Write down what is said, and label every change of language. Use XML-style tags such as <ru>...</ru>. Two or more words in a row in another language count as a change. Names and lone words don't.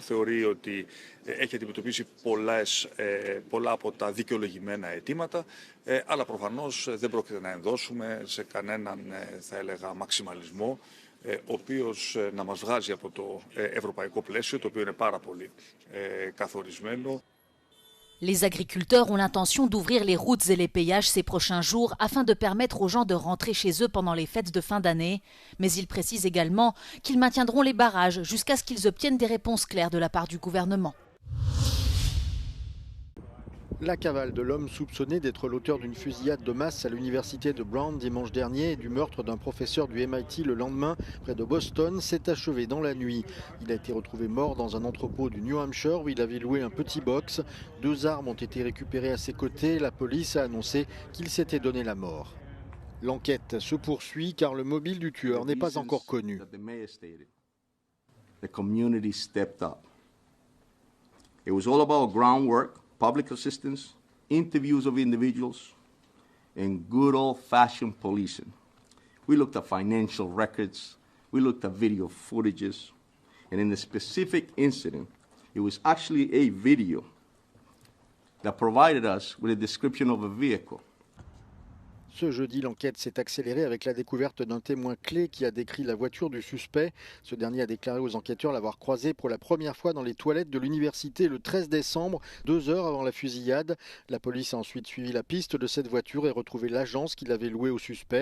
<el>Θεωρεί ότι έχει αντιμετωπίσει πολλά από τα δικαιολογημένα αιτήματα, αλλά προφανώς δεν πρόκειται να ενδώσουμε σε κανέναν, θα έλεγα, μαξιμαλισμό, ο οποίος να μας βγάζει από το ευρωπαϊκό πλαίσιο, το οποίο είναι πάρα πολύ καθορισμένο.</el> <fr>Les agriculteurs ont l'intention d'ouvrir les routes et les péages ces prochains jours afin de permettre aux gens de rentrer chez eux pendant les fêtes de fin d'année. Mais ils précisent également qu'ils maintiendront les barrages jusqu'à ce qu'ils obtiennent des réponses claires de la part du gouvernement. La cavale de l'homme soupçonné d'être l'auteur d'une fusillade de masse à l'université de Brown dimanche dernier et du meurtre d'un professeur du MIT le lendemain près de Boston s'est achevée dans la nuit. Il a été retrouvé mort dans un entrepôt du New Hampshire où il avait loué un petit box. 2 armes ont été récupérées à ses côtés. La police a annoncé qu'il s'était donné la mort. L'enquête se poursuit car le mobile du tueur n'est pas encore connu.</fr> <en>The community stepped up. It was all about groundwork, public assistance, interviews of individuals, and good old-fashioned policing. We looked at financial records, we looked at video footages, and in the specific incident, it was actually a video that provided us with a description of a vehicle.</en> <fr>Ce jeudi, l'enquête s'est accélérée avec la découverte d'un témoin clé qui a décrit la voiture du suspect. Ce dernier a déclaré aux enquêteurs l'avoir croisé pour la première fois dans les toilettes de l'université le 13 décembre, 2 heures avant la fusillade. La police a ensuite suivi la piste de cette voiture et retrouvé l'agence qui l'avait louée au suspect.</fr>